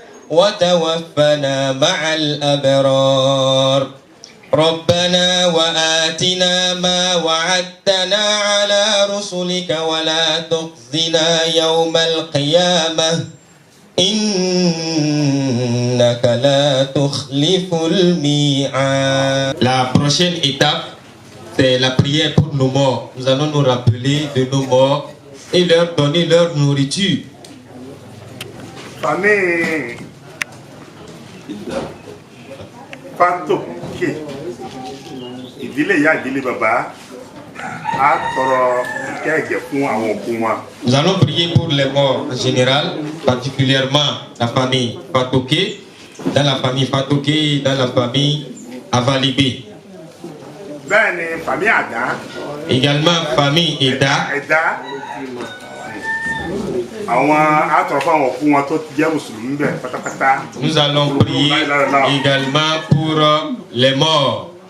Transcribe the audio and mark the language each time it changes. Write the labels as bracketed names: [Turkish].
[Arabic] وتوفنا مع الأبرار ربنا وآتنا ما وعدتنا على رسلك ولا تخزنا يوم القيامة إنك لا تخلف الميعاد. [French] La prochaine étape, c'est la prière pour nos morts. Nous allons nous rappeler de nos morts et leur donner leur nourriture. [Yoruba] Famille Fatoke, ìdílé ìyá ìdílé bàbá á tọrọ ìkẹ́ẹ̀gẹ̀ fún àwọn òkú wọn. [French] Nous allons prier pour les morts en général, particulièrement la famille Fatoke, dans la famille Fatoke, dans la famille Avalibé. [Yoruba] Bẹ́ẹ̀ ni famille Àdá. [French] Également famille Eda. [Yoruba] Ẹ̀dá. Àwọn á tọrọ fún àwọn òkú wọn tó jẹ́ mùsùlùmí bẹ́ẹ̀ pátápátá. [French] Nous allons prier également pour les morts.